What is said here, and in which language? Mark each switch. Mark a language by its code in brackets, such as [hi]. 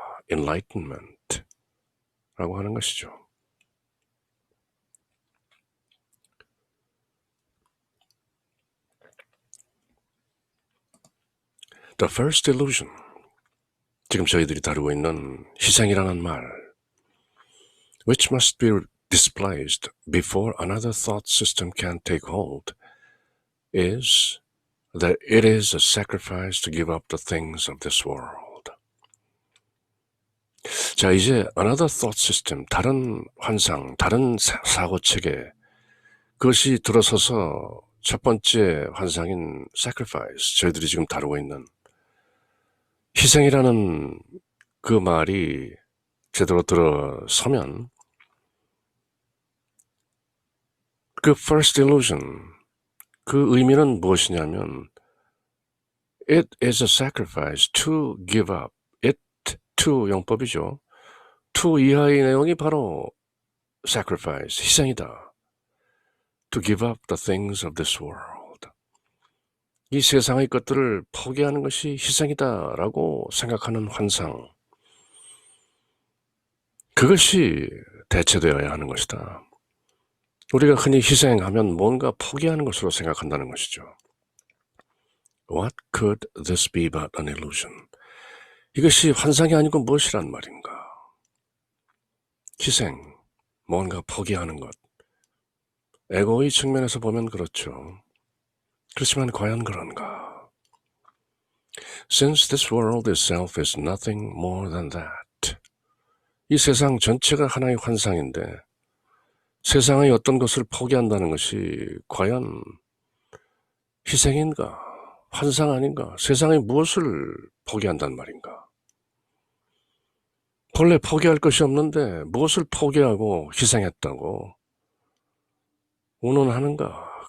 [ko] enlightenment 라고 하는 것이죠. [en] The first illusion. [ko] 지금 저희들이 다루고 있는 희생이라는 말. [en] Which must be displaced before another thought system can take hold is that it is a sacrifice to give up the things of this world. [ko] 자, 이제 [en] another thought system, [ko] 다른 환상, 다른 사고체계, 그것이 들어서서 첫 번째 환상인 sacrifice, 저희들이 지금 다루고 있는 희생이라는 그 말이 제대로 들어서면 그 [en] first illusion, [ko] 그 의미는 무엇이냐면 [en] it is a sacrifice to give up. it to [ko] 용법이죠. [en] to [ko] 이하의 내용이 바로 sacrifice, 희생이다. [en] to give up the things of this world. [ko] 이 세상의 것들을 포기하는 것이 희생이다라고 생각하는 환상. 그것이 대체되어야 하는 것이다. 우리가 흔히 희생하면 뭔가 포기하는 것으로 생각한다는 것이죠. [en] What could this be but an illusion? [ko] 이것이 환상이 아니고 무엇이란 말인가? 희생, 뭔가 포기하는 것. 에고의 측면에서 보면 그렇죠. 그렇지만 과연 그런가? [en] Since this world itself is nothing more than that. [ko] 이 세상 전체가 하나의 환상인데 세상의 어떤 것을 포기한다는 것이 과연 희생인가? 환상 아닌가? 세상의 무엇을 포기한단 말인가? 본래 포기할 것이 없는데 무엇을 포기하고 희생했다고 운운하는가?